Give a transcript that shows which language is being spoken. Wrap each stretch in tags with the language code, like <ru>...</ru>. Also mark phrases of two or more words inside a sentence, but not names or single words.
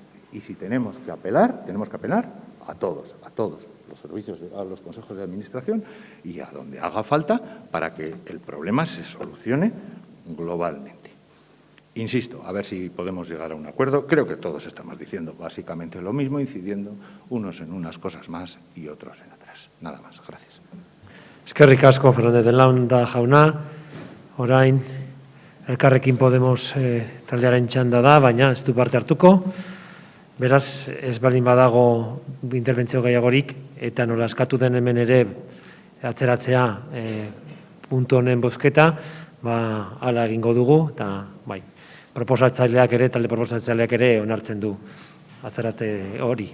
<es>Y si tenemos que apelar a todos los servicios, a los consejos de administración y a donde haga falta para que el problema se solucione globalmente. Insisto, a ver si podemos llegar a un acuerdo. Creo que todos estamos diciendo básicamente lo mismo, incidiendo unos en unas cosas más y otros en otras. Nada más. Gracias.</es> <eu>Eskerrik asko, Fernández de Landa jauna. Orain, Elkarrekin Podemos taldearen txanda da, baina ez du parte hartuko. Beraz, ez baldin badago interbentzio gehiagorik, eta nola eskatu den hemen ere atzeratzea puntu honen bozketa, hala egingo dugu, eta bai, proposatzaileak ere, talde proposatzaileak ere onartzen du atzerate hori.</eu>